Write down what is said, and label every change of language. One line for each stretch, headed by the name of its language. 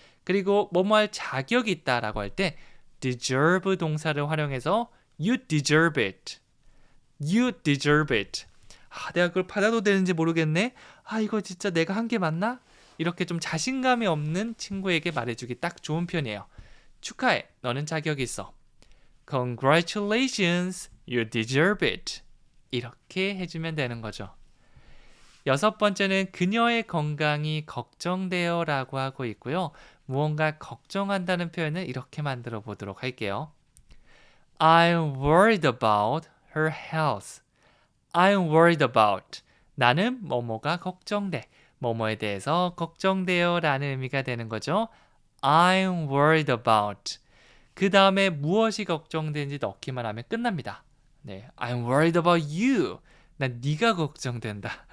Korean: 그리고 뭐뭐 할 자격이 있다라고 할 때 deserve 동사를 활용해서
English: you deserve it, you deserve it.
Korean: 내가 그걸 받아도 되는지 모르겠네. 이거 진짜 내가 한 게 맞나? 이렇게 좀 자신감이 없는 친구에게 말해주기 딱 좋은 편이에요. 축하해, 너는 자격이 있어.
English: Congratulations, you deserve it.
Korean: 이렇게 해주면 되는 거죠. 여섯 번째는 그녀의 건강이 걱정돼요 라고 하고 있고요. 무언가 걱정한다는 표현을 이렇게 만들어 보도록 할게요.
English: I'm worried about her health. I'm worried about.
Korean: 나는 뭐뭐가 걱정돼. 뭐뭐에 대해서 걱정돼요 라는 의미가 되는 거죠.
English: I'm worried about.
Korean: 그 다음에 무엇이 걱정되는지 넣기만 하면 끝납니다. 네,
English: I'm worried about you.
Korean: 난 네가 걱정된다.